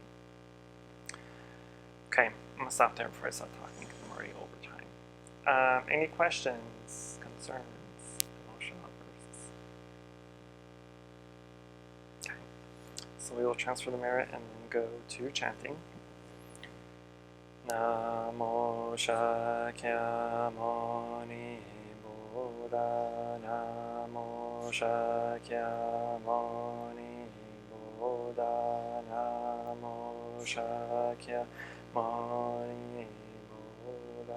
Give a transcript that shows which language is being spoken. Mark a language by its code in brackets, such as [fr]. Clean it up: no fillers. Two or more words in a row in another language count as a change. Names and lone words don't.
[en] Okay, I'm going to stop there before I start talking because I'm already over time. Any questions, concerns, emotional outbursts? Okay, so we will transfer the merit and then go to chanting. [pi] Namo Shakyamuni Buddha, Namo Shakyamuni Buddha, Namo Shakyamuni Buddha.